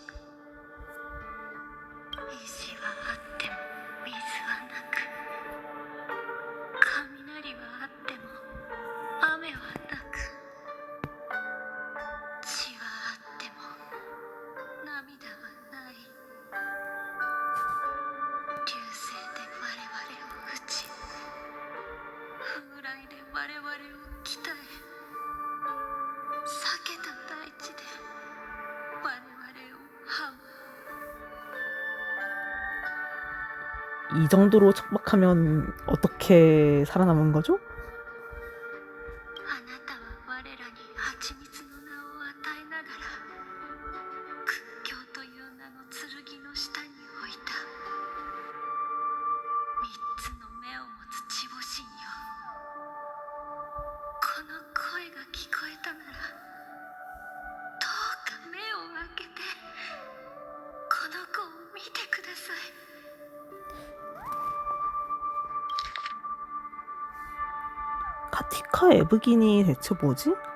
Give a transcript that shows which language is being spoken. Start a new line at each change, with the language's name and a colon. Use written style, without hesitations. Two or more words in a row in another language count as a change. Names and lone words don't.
Japanese: 石はあっても水はなく、雷はあっても雨はなく、血はあっても涙はない。流星で我々を打ち、風来で我々を鍛え、裂けた大地で我々を這う。
Korean: 이 정도로 척박하면 어떻게 살아남은 거죠?
Japanese: あなたは我らに蜂蜜の名を与えながら、屈強という名の剣の下に置いた。三つの目を持つ地母神よ、 が聞こえたならどうか目を開けてこの子を見てください。
Korean: 카티카 에브긴이 대체 뭐지?